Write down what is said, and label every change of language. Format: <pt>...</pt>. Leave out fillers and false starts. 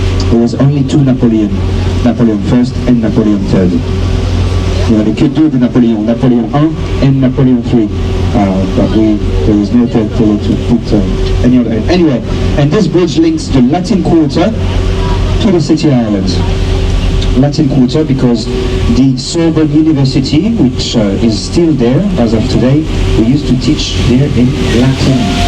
<en>There was only two Napoleon I and Napoleon III.</en> <fr>Il n'y avait que deux de Napoléon, Napoléon I and Napoleon III.</fr> <en>But there was no third pillar to put any other end. Anyway, and this bridge links the Latin Quarter to the City Island. Latin Quarter because the Sorbonne University, which is still there as of today, we used to teach there in Latin.</en>